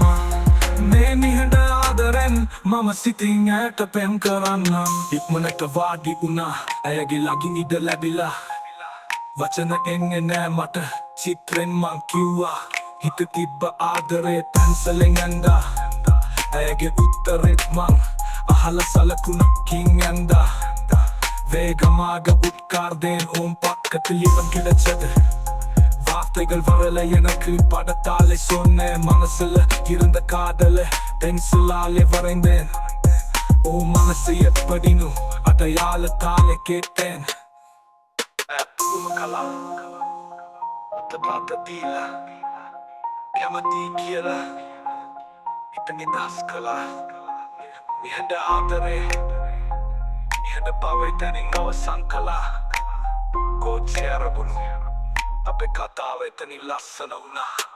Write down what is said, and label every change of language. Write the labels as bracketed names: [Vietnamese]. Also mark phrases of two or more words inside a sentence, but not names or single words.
[Sinhala] මේ නිහඬ ආදරෙන් මම සිතින් ඈට පෙම් කරන්නම් ඉක්මනට වාඩි වුණා ඇයගේ ළඟින් ඉඩ ලැබිලා වචන එන්නේ නෑ මට චිත්‍රෙන් මං කිව්වා හිත තිබ්බ ආදරේ පැන්සලෙන් ඇඳා ඇයගේ උත්තරෙත් මං අහල සලකුණ කින් [Tamil] ඇඳා வேகமாக உட்கார்ந்தேன் உன் பக்கத்தில் இவன் கிடைச்சது வார்த்தைகள் வரல எனக்கு படத்தாலே சொன்னேன் மனசுல இருந்த காதல பென்சிலாலே வரைந்தேன் உன் மனசு எப்படின்னு அடையாளத்தாலே கேட்டேன் புதுமகளா பார்த்ததில்ல [Sinhala] කැමති කියලා හිතෙන් දස් කළා නිහඬ ආදරේ නිහඬ බවේ තනින් අවසන් කළා කෝච්චිය අරබුණු අපේ කතාව එතනින් ලස්සන වුණා